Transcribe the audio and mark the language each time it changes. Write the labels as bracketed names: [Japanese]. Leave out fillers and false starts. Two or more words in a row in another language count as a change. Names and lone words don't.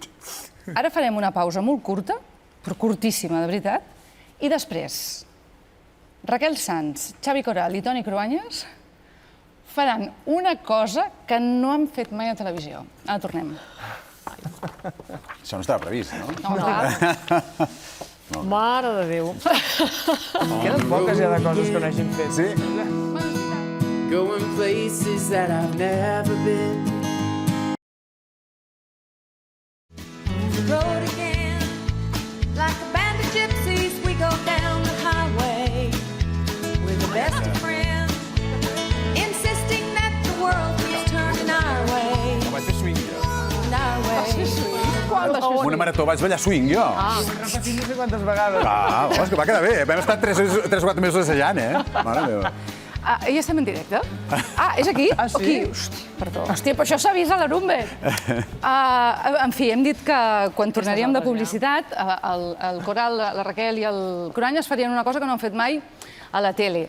[Catalan] Ara farem una pausa molt curta, però curtíssima, de veritat, i després Raquel Sans, Xavi Coral i Toni Cruanyes faran una cosa que no han fet mai a televisió. Ara tornem. Això no estava previst, no? No, clar. Mare de Déu. Queden poques ja de coses que no hagin fet. Sí? [English] Going places that I've never been. On the road again, like a band of gypsies, we go down the highway with the best of friends, insisting that the world keeps turning our way. [Catalan] No vaig fer swing, jo. [English] Our way. [Catalan] Una marató vaig ballar swing, jo. Repetit no sé quantes vegades. És que va quedar bé. Vam estar 3 o 4 mesos assajant, eh? Mare meva. Ja estem en directe? És aquí? Ah, sí? Aquí? Perdó. Hòstia, però això s'ha vist a l'Arumbe. En fi, hem dit que quan tornaríem de publicitat, el Coral, la Raquel i el Cruanyes farien una cosa que no han fet mai a la tele.